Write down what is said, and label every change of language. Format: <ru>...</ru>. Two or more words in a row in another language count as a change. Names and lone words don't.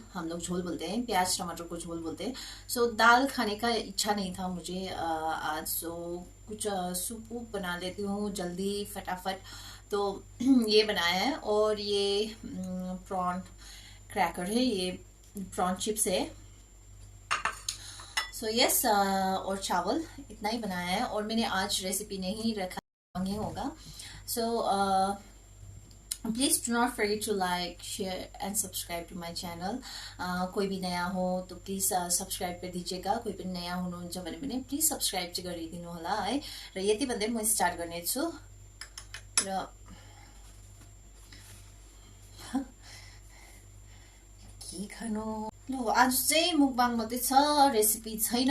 <hi>हम लोग झोल बोलते हैं, प्याज टमाटर को झोल बोलते हैं। सो दाल खाने का इच्छा नहीं था मुझे आज, सो कुछ सूप वूप बना लेती हूँ जल्दी फटाफट, तो ये बनाया है। और ये</hi> <en>prawn cracker</en> <hi>है, ये</hi> <en>prawn chips</en> <hi>है।</hi> <en>so yes,</en> <hi>और चावल इतना ही बनाया है। और मैंने आज रेसिपी नहीं रखा होगा।</hi> <en>So please do not forget to like, share and subscribe to my channel.</en> <hi>कोही भी नयाँ हो तो</hi> <en>please subscribe</en> <hi>कर दीजिएगा।</hi> <ne>कोही पनि नयाँ हुनुहुन्छ भने पनि</ne> <en>please subscribe</en> <ne>चाहिँ गरिदिनु होला है। र यति भन्दै म स्टार्ट गर्नेछु। र के खानु ल, आज चाहिँ मुकबाङ मात्रै छ, रेसिपी छैन।</ne>